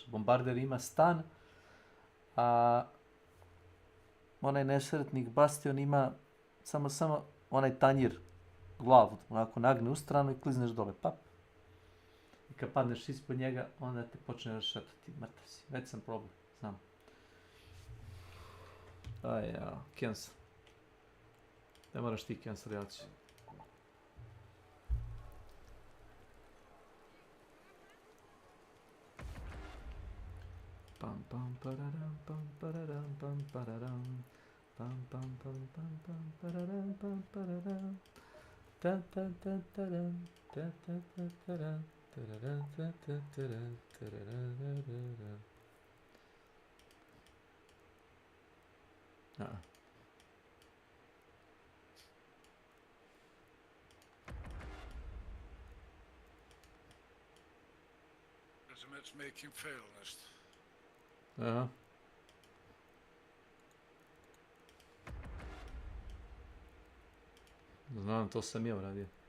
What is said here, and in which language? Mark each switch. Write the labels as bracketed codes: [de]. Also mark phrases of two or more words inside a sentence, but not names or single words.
[sr] Bombarder ima stan, a onaj nesretnik Bastion ima samo onaj tanjir, glavu, onako nagne u stranu i klizneš dole, pap. I kad padneš ispod njega, onda te počne rašetati, mrtav si. Već sam problem, znam. Aj ja, cancel. Ne moraš ti cancel, ja ću. Pam pam pararam pam pararam pam pararam pam pam pam pam pam pararam pam pararam ta ta ta taram ta ta ta taram tararam ta ta taram tarararara. Kaže matchmaking fail nešto. Aha. Znam, to sam ja uradio.